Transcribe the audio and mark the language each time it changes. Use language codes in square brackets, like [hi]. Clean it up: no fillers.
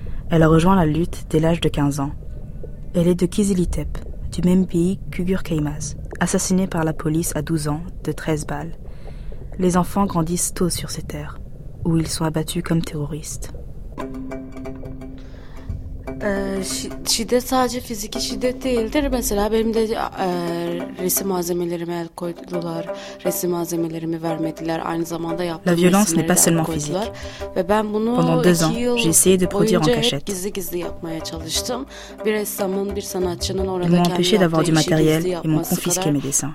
[fr] Elle a rejoint la lutte dès l'âge de 15 ans. Elle est de Kizilitep, du même pays qu'Ugur Kaymaz, assassinée par la police à 12 ans de 13 balles. Les enfants grandissent tôt sur ces terres, où ils sont abattus comme terroristes. [tr] Şiddet sadece fiziki şiddet değildir. Mesela benim de resim malzemelerimi el koydular. Resim malzemelerimi vermediler. Aynı zamanda yaptığım resimleri el koydular. [fr] La violence n'est pas seulement physique. [tr] Ve ben bunu [fr] pendant deux ans, j'ai essayé de produire en cachette. [tr] Gizli gizli yapmaya çalıştım. Bir ressamın, bir sanatçının orada kendi yaptığı işi gizli yapması kadar